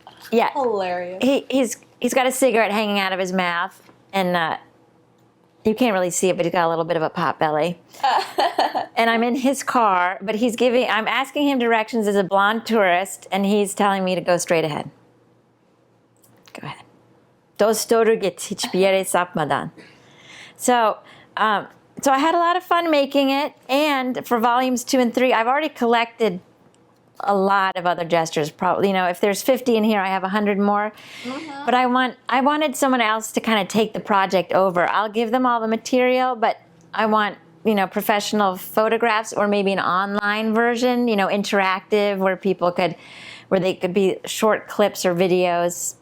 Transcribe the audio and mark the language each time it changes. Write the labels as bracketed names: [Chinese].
[English] hilarious. He's got a cigarette hanging out of his mouth, and you can't really see it, but he's got a little bit of a pot belly. And I'm in his car, but I'm asking him directions as a blonde tourist, and he's telling me to go straight ahead. Go ahead. [Turkish] Dost doğru git, hiçbir yere sapmadan. [English] So I had a lot of fun making it, and for volumes 2 and 3, I've already collected a lot of other gestures. Probably, if there's 50 in here, I have 100 more. But I wanted someone else to kind of take the project over. I'll give them all the material, but I want professional photographs, or maybe an online version, interactive, where they could be short clips or videos.